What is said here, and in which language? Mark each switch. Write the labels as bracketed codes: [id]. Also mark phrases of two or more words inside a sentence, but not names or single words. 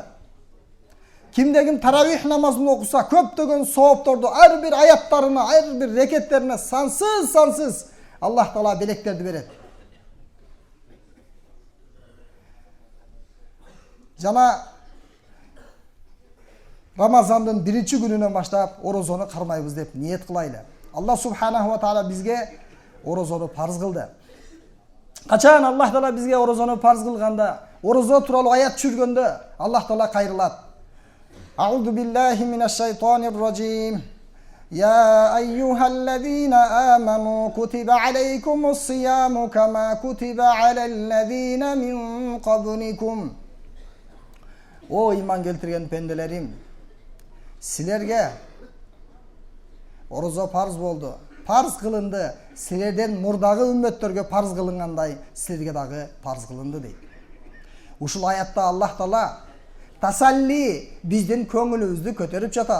[ky] Кимде ким таравих намазын окуса, көптөгөн соопторду ар бир аяттарына, ар бир рекеттерине сансыз Аллах Таала белектерди берет. Жана Рамазандын биринчи күнүнөн баштап орозону кармайбыз деп ниет кылайлы. [ar] الله سبحانه وتعالى [ky] бизге орозону парз кылды. Качан Аллах Таала бизге орозону парз кылганда, орозо тууралуу аят түшүргөндө Аллах Таала кайрылат. [ar] أعوذ بالله من الشيطان الرجيم. يا أيها الذين آمنوا كتب عليكم الصيام كما كتب على الذين من قبلكم. [ky] О иман келтирген пенделерим, силерге орозо парз болду. Парз кылынды. Силерден мурдагы үммөттөргө парз кылынгандай, силерге дагы парз кылынды дейт. Ушул аятта Аллах Таала тасалли биздин көңүлүбүздү көтөрүп жатат.